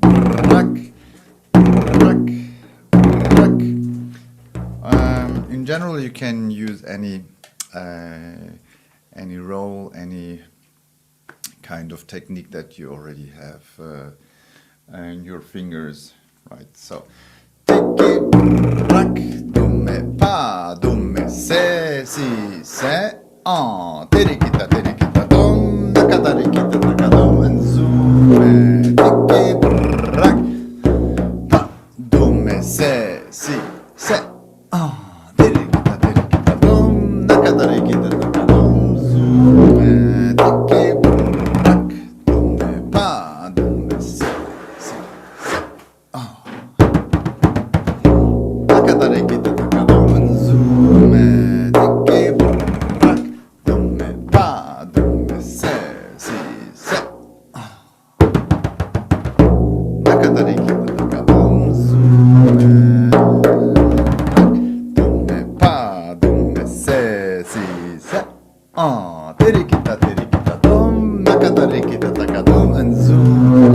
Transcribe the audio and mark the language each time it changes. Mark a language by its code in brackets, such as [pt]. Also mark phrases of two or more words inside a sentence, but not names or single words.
[en] In general, you can use any roll, any kind of technique that you already have in your fingers, right? So, tiki brak, dume pa, dume se, si se, terikita, terikita, dum, nakatarikita, takadum, and zoom, tiki brak, pa, dume se, si se, terikita, terikita, dum, nakatarikita, takadum, zoom, tiki brak, dume pa, dume se, si se, nakatarikita, takadum, and zoom, tiki brak, dume pa, dume se, si se, nakatarikita, takadum, zoom, dume pa, dume se, si se, terikita, terikita, dum, nakatarikita, takadum, and zoom.